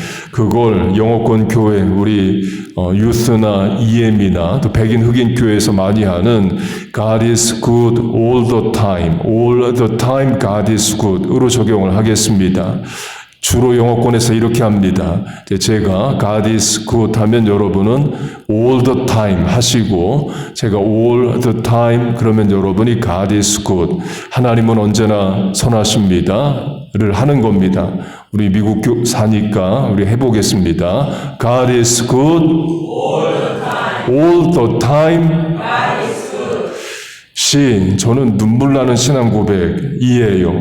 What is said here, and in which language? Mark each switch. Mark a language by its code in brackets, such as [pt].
[ko] 그걸 영어권 교회, 우리 유스나 EM이나 또 백인 흑인 교회에서 많이 하는 [en] God is good all the time, all the time God is good [ko] 으로 적용을 하겠습니다. 주로 영어권에서 이렇게 합니다. 제가 [en] God is good [ko] 하면 여러분은 [en] all the time [ko] 하시고 제가 all the time 그러면 여러분이 God is good. 하나님은 언제나 선하십니다를 하는 겁니다. 우리 미국 사니까 우리 해보겠습니다. [en] God is good all the time. [ko] 저는 눈물 나는 신앙 고백이에요.